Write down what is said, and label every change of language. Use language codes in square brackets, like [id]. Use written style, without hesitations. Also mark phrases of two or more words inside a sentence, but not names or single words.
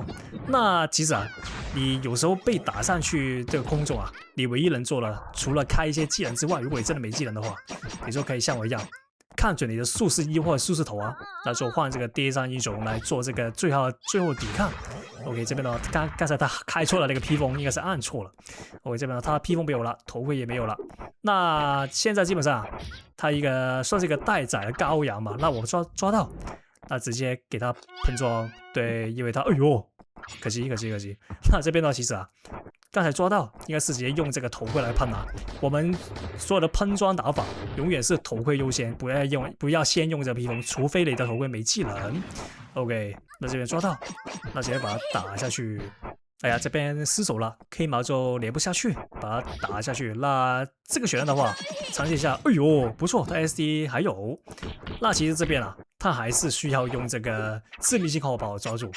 [zh] 那其實你有時候被打上去這個空中你唯一能做的，除了開一些技能之外，如果你真的沒技能的話，你就可以像我一樣，看準你的術士一或者術士頭那就換這個跌傷英雄來做這個最後抵抗。OK， 這邊的話，剛才他開錯了那個披風，應該是按錯了。OK，這邊的話，他披風沒有了，頭盔也沒有了。那現在基本上，他算是一個待宰的羔羊嘛。那我抓到，那直接給他噴裝。對，因為他，哎呦，可惜。那這邊的話，其實剛才抓到，應該是直接用這個頭盔來噴我們所有的噴裝打法，永遠是頭盔優先，不要先用這個披風，除非你的頭盔沒技能。OK，那這邊抓到，那直接把它打下去。哎呀，這邊失手了 ，K 毛就連不下去，把它打下去。那這個血量的話，嘗試一下，哎呦，不錯，他 SD 還有。那其實這邊他還是需要用這個致命性 combo 把我抓住。